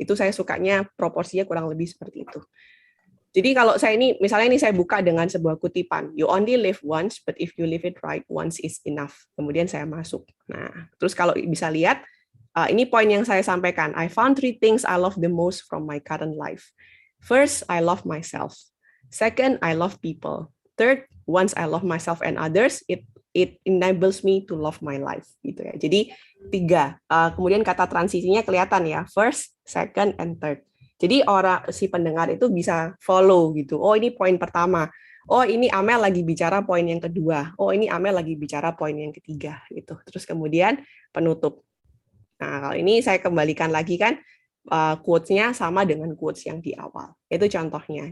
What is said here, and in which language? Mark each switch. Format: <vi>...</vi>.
<id>Itu saya sukanya proporsinya kurang lebih seperti itu. Jadi kalau misalnya saya buka dengan sebuah kutipan,</id> <en>you only live once, but if you live it right, once is enough.</en> <id>Kemudian saya masuk. Nah, terus kalau bisa lihat, ini poin yang saya sampaikan.</id> <en>I found 3 things I love the most from my current life. First, I love myself. Second, I love people. Third, once I love myself and others, it enables me to love my life.</en> <id>Gitu ya. Jadi 3. Kemudian kata transisinya kelihatan ya.</id> <en>First, second, and third.</en> <id>Jadi si pendengar itu bisa follow gitu. Oh, ini poin pertama. Oh, ini Amel lagi bicara poin yang kedua. Oh, ini Amel lagi bicara poin yang ketiga gitu. Terus kemudian penutup. Nah, kalau ini saya kembalikan lagi kan quotes-nya sama dengan quotes yang di awal. Itu contohnya.</id>